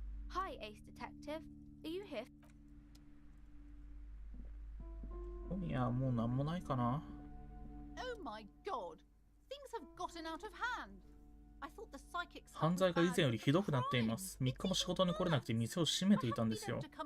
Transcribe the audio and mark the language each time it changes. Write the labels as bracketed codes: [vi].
[en] Hi, Ace Detective. Are you here? [ja] 今夜はもう何もないかな。 [en] Oh my god! Things have gotten out of hand. I thought the psychic [ja] 犯罪が以前よりひどくなっています。3日も仕事に来れなくて店を閉めていたんですよ。